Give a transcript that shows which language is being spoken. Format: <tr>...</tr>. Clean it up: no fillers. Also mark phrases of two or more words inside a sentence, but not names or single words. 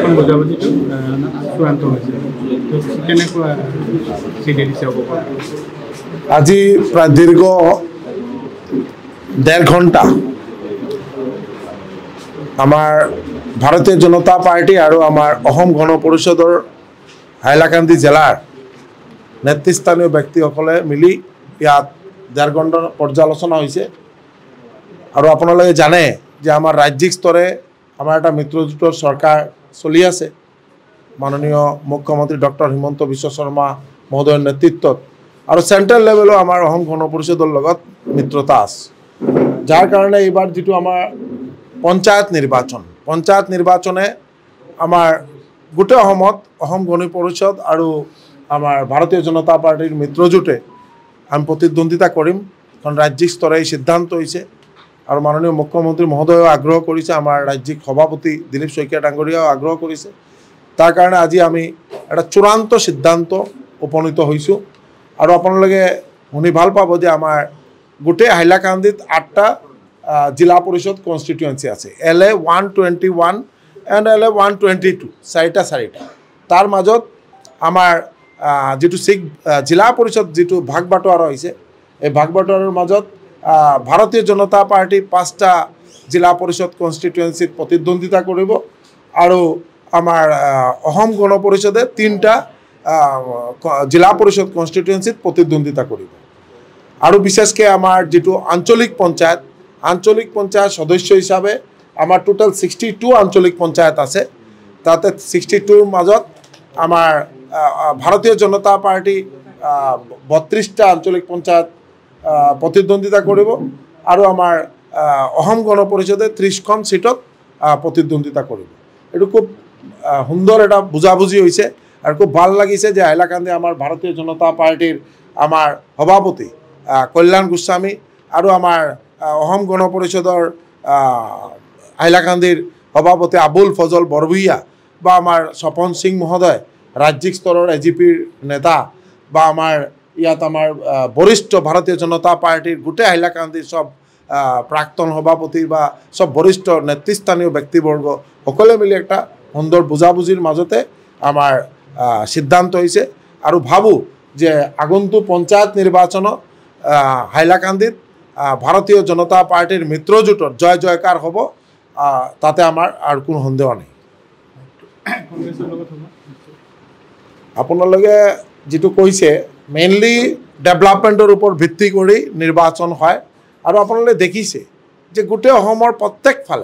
<bn>আজি প্রায় দীর্ঘ 1.5 ঘণ্টা আমার ভারতীয় জনতা পার্টি আর আমার অসম গণ পরিষদৰ হাইলাকান্দি জেলার নেতৃস্থানীয় ব্যক্তিসকলে মিলি ইয়াত 1.5 ঘণ্টা পর্যালোচনা হয়েছে। আর আপনারা জানে যে আমার রাজ্যিক স্তরে আমার একটা মিত্রজোঁটৰ সরকার চলি আছে। মাননীয় মুখ্যমন্ত্রী ডক্টর হিমন্ত বিশ্ব শর্মা মহোদয়ের নেতৃত্বত আর</bn> <en>central level</en> <bn>আমার অসম গণ পরিষদৰ লগত মিত্রতা আছে। যার কারণে এবার যেটো আমার পঞ্চায়েত নির্বাচনে আমার গোটে অসমত অসম গণ পরিষদ আর আমার ভারতীয় জনতা পার্টির মিত্রজোঁটে আমি প্রতিদ্বন্দ্বিতা করিম। কারণ রাজ্যিক স্তরে এই সিদ্ধান্ত হয়েছে আর মাননীয় মুখ্যমন্ত্রী মহোদয়ও আগ্রহ করেছে, আমার রাজ্যিক সভাপতি দিলীপ শইকীয়া ডাঙৰীয়াও আগ্রহ করেছে। তার কারণে আজি আমি একটা চূড়ান্ত সিদ্ধান্ত উপনীত হয়েছো। আর আপনাদের শুনি ভাল পাব যে আমার গোটে হাইলাকান্দিত 8টা জিলা পরিষদ কনস্টিটুয়েন্সি আছে। LA 121 এন্ড LA 122 4টা তার মাজত আমার যেটো জিলা পরিষদ যেটো ভাগ বাটোয়ারা হয়েছে এই ভাগ বাটোয়ারার মাজত ভারতীয় জনতা পার্টি 5টা জিলা পরিষদ কনস্টিটুয়েন্সিত প্রতিদ্বন্দ্বিতা করব আর আমার অসম গণ পরিষদে 3টা জিলা পরিষদ কনস্টিটুয়েন্সিত প্রতিদ্বন্দ্বিতা করব। আর বিশেষকে আমার যেটো আঞ্চলিক পঞ্চায়েত সদস্য হিসাবে আমার টোটাল 62 আঞ্চলিক পঞ্চায়েত আছে। তাতে 62র মাজত আমার ভারতীয় জনতা পার্টি 32টা আঞ্চলিক পঞ্চায়েত প্রতিদ্বন্দ্বিতা করব আর আমার অসম গণ পরিষদে 30খন সিটত প্রতিদ্বন্দ্বিতা করব। এটা খুব সুন্দর এটা বুঝাবুঝি হয়েছে আর খুব ভাল লাগিছে যে হাইলাকান্দি আমার ভারতীয় জনতা পার্টির আমার সভাপতি কল্যাণ গোস্বামী আর আমার অসম গণ পরিষদৰ হাইলাকান্দিৰ সভাপতি আবুল ফজল বৰভূঞা বা আমার স্বপন সিং মহোদয় রাজ্যিক স্তরের AGPৰ নেতা বা আমার ইয়াত আমার বরিষ্ঠ ভারতীয় জনতা পার্টির গোটে হাইলাকান্দির সব প্রাক্তন সভাপতি বা সব বরিষ্ঠ নেতৃস্থানীয় ব্যক্তিবর্গ সকলে মিলি একটা সুন্দর বুঝাবুঝির মাজতে আমার সিদ্ধান্ত হয়েছে।</bn> <as>আর ভাবো যে আগন্তুক পঞ্চায়েত নির্বাচন হাইলাকান্দিত ভারতীয় জনতা পার্টির মিত্রজোঁটৰ জয় জয়কাৰ হ'ব, তাতে আমাৰ আৰু কোনো সন্দেহ নাই। আপোনালোকে যেটো কৈছে</as> <en>mainly development</en> <as>ওপৰত ভিত্তি কৰি নিৰ্বাচন হয়, আৰু আপোনালোকে দেখিছে যে গোটেই অসমৰ প্ৰত্যেক ফালে</as>